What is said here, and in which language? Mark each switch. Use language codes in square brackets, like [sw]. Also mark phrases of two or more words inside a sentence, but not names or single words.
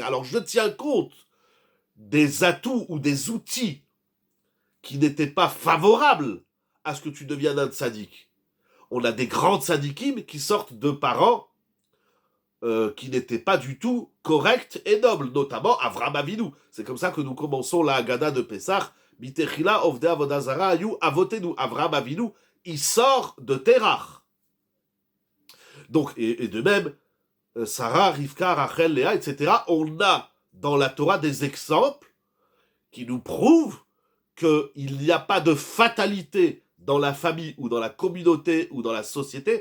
[fr] Alors je tiens compte des atouts ou des outils qui n'étaient pas favorables à ce que tu deviennes un tzaddik. On a des grandes tzaddikim qui sortent de parents qui n'étaient pas du tout corrects et nobles, notamment Avraham Avinu. C'est comme ça que nous commençons la Haggadah de Pessah. [he] מתחילה עובדי עבודה זרה היו אבותינו. [fr] Avraham Avinu, il sort de Terach. Donc, et de même, Sarah, Rivka, Rachel, Léa, etc. On a dans la Torah des exemples qui nous prouvent qu'il n'y a pas de fatalité dans la famille ou dans la communauté ou dans la société.